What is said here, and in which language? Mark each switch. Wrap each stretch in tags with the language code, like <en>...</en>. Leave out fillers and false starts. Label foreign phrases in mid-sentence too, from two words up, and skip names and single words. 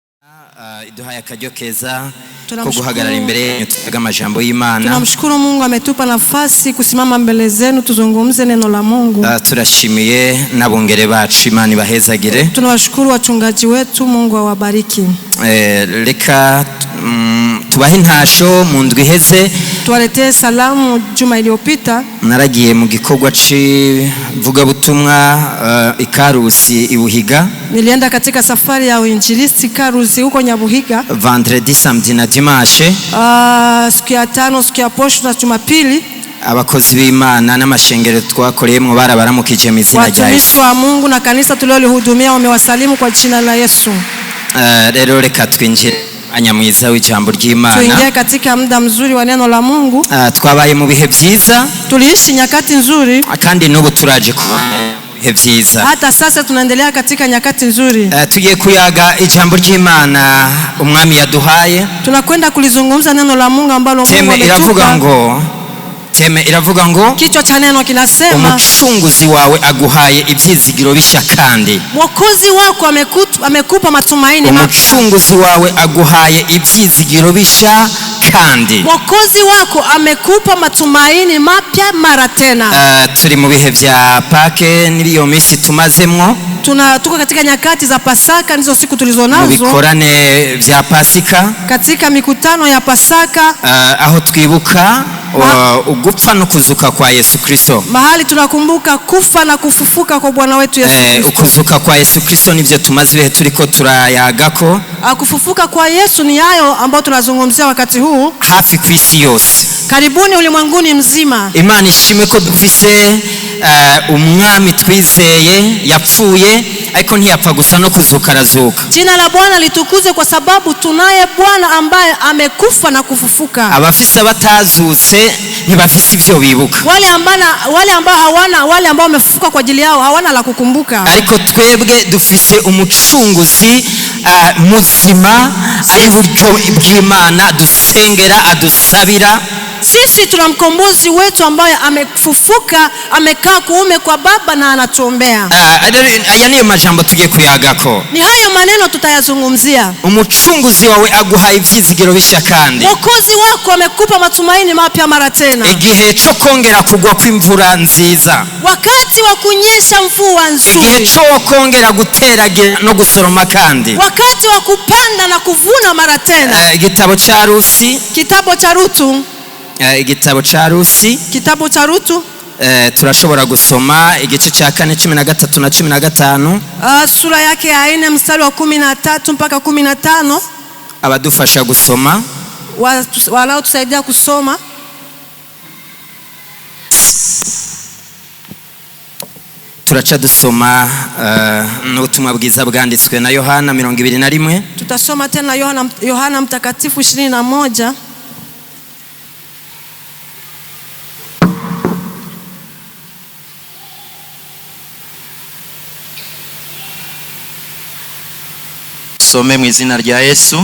<rn>Iduhaye akaryo keza ko guhagarara imbere y'amajambo y'Imana.</rn> <sw>Tunamshukuru Mungu ametupa nafasi kusimama mbele zenu tuzungumze neno la Mungu.</sw> <rn>Turashimiye nabongere bacu, Imana ibahezagire.</rn> <sw>Tunawashukuru wachungaji wetu, Mungu awabariki.</sw> <rn>Reka tubahe intasho mu ndwi iheze.</rn> <sw>Tuwaletee salamu juma iliyopita.</sw> <rn>Naragiye mu gikorwa civuga butumwa Ikarusi Ibuhiga.</rn> <sw>Nilienda katika safari ya uinjilisti Karusi huko Nyabuhiga.</sw> <fr>Vendredi, samedi na dimanche.</fr> <sw>Siku ya tano, siku ya posho na Jumapili.</sw> <rn>Abakozi b'Imana n'amashengero twakoreyemo barabaramukije mu izina rya Yesu.</rn> <sw>Watumishi wa Mungu na kanisa tulilolihudumia wamewasalimu kwa jina la Yesu.</sw> <rn>Rero reka twinjire anyamwiza w'ijambo ry'Imana.</rn> <sw>Tuingie katika muda mzuri wa neno la Mungu.</sw> <rn>Twabaye mu bihe byiza,</rn> <sw>tuliishi nyakati nzuri,</sw> <rn>kandi n'ubu turaje ku bihe byiza.</rn> <sw>Hata sasa tunaendelea katika nyakati nzuri.</sw> <rn>Tugiye kuyaga ijambo ry'Imana umwami yaduhaye.</rn> <sw>Tunakwenda kulizungumza neno la Mungu ambalo Mungu ametupa.</sw> <rn>Teme iravuga ngo,</rn> <sw>kichwa cha neno kinasema,</sw> <rn>umucunguzi wawe aguhaye ivyizigiro bisha kandi.</rn> <sw>Mwokozi wako amekupa matumaini mapya.</sw> <rn>Umucunguzi wawe aguhaye ivyizigiro bisha kandi.</rn> <sw>Mwokozi wako amekupa matumaini mapya mara tena.</sw> <rn>Turi mu bihe vya Pake niliyo minsi tumazemwo.</rn> <sw>Tuko katika nyakati za Pasaka, ndizo siku tulizonazo.</sw> <rn>Bikorane vya Pasika,</rn> <sw>katika mikutano ya Pasaka,</sw> <rn>aho twibuka ugupfa no kuzuka kwa Yesu Kristo.</rn> <sw>Mahali tunakumbuka kufa na kufufuka kwa Bwana wetu Yesu Kristo.</sw> <rn>Ukuzuka kwa Yesu Kristo nivyo tumaze ibihe turiko turayagako.</rn> <sw>Kufufuka kwa Yesu ni hayo ambao tunazungumzia wakati huu</sw> <rn>hafi kwisi yose,</rn> <sw>karibuni ulimwenguni mzima.</sw> <rn>Imana ishimwe ko dufise umwami twizeye yapfuye ariko ntiyapfa gusa no kuzuka arazuka.</rn> <sw>Jina la Bwana litukuzwe kwa sababu tunaye Bwana ambaye amekufa na kufufuka.</sw> <rn>Abafise abatazutse ntibafise ivyo bibuka.</rn> <sw>Wale ambao wamefufuka kwa ajili yao hawana la kukumbuka.</sw> <rn>Ariko twebwe dufise umucunguzi muzima ari buryo bw'Imana dusengera adusabira.</rn> <sw>Sisi tuna mkombozi wetu ambaye amefufuka, amekaa kuume kwa Baba na anatuombea.</sw> <rn>Aya niyo majambo tugiye kuyagako.</rn> <sw>Ni hayo maneno tutayazungumzia.</sw> <rn>Umucunguzi wawe aguhaye ivyizigiro bisha kandi.</rn> <sw>Mwokozi wako amekupa matumaini mapya mara tena.</sw> <rn>Igihe cyo kongera kugwa kw'imvura nziza.</rn> <sw>Wakati wa kunyesha mvua nzuri.</sw> <rn>Igihe cyo kongera guteragira no gusoroma kandi.</rn> <sw>Wakati wa kupanda na kuvuna mara tena.</sw> <rn>Igitabo cha Rusi.</rn> <sw>Kitabu cha Rutu.</sw> <rn>Igitabo cha Rusi.</rn> <sw>Kitabu cha Rutu.</sw> <rn>Turashobora gusoma igice cha 4:13 na 15.</rn> <sw>Sura yake ya 4 mstari wa 13 mpaka 15.</sw> <rn>Abadufasha gusoma,</rn> <sw>walao tusaidia kusoma.</sw> <rn>Turacha dusoma n'ubutumwa bwiza bwanditswe na Yohana 21.</rn> <sw>Tutasoma tena Yohana mtakatifu 21.</sw> <rn>Some mu izina rya Yesu.</rn>